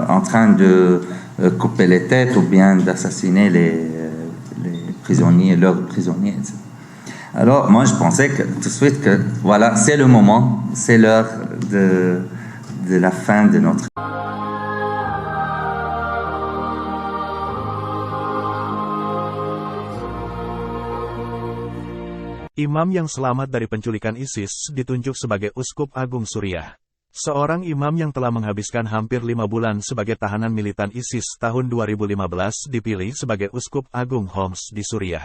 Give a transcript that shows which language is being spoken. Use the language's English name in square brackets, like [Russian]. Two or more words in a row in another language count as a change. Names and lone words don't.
[French] en train de couper les têtes ou bien d'assassiner les prisonniers, leurs prisonniers, etc. Alors moi je pensais que tout de suite que voilà, c'est le moment, c'est l'heure de la fin de notre. [Indonesian] Imam yang selamat dari penculikan ISIS ditunjuk sebagai Uskup Agung Suriah. Seorang imam yang telah menghabiskan hampir 5 bulan sebagai tahanan militan ISIS tahun 2015 dipilih sebagai Uskup Agung Homs di Suriah.